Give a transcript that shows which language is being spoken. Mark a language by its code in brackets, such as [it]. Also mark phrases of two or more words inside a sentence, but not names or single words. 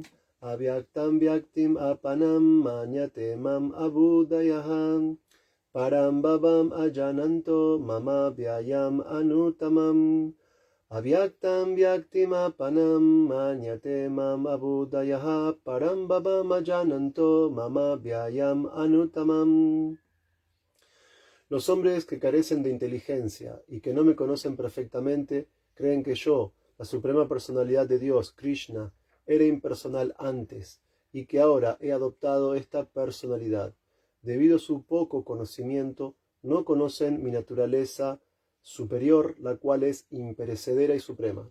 [sa] अव्यक्तं व्यक्तिम् आपन्नं मन्यन्ते माम् अबुद्धयः परं भावम् अजानन्तो मम अव्ययम् अनुत्तमम्. अव्यक्तं व्यक्तिम् आपन्नं मन्यन्ते माम् अबुद्धयः परं भावम् अजानन्तो मम अव्ययम् अनुत्तमम्. [es] Los hombres que carecen de inteligencia y que no me conocen perfectamente creen que yo, la suprema personalidad de Dios, Krishna, era impersonal antes y que ahora he adoptado esta personalidad. Debido a su poco conocimiento, no conocen mi naturaleza superior, la cual es imperecedera y suprema.